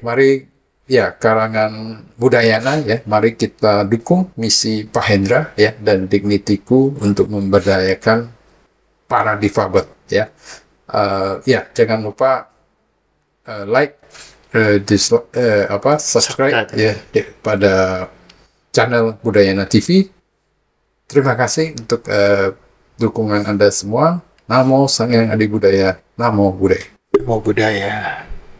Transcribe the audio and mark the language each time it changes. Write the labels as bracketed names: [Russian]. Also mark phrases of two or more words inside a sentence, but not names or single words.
[Indonesian] Mari, ya, karangan Budayana, ya, mari kita dukung misi Pak Hendra, ya, dan Dignity-ku untuk memberdayakan para difabel, ya. Ya, jangan lupa [English] like, subscribe [Indonesian] ya pada channel Budayana TV. Terima kasih untuk dukungan Anda semua. [Pali] Namo Sang Hyang Adi Budaya. Namo Buddhaya. Namo Buddhaya.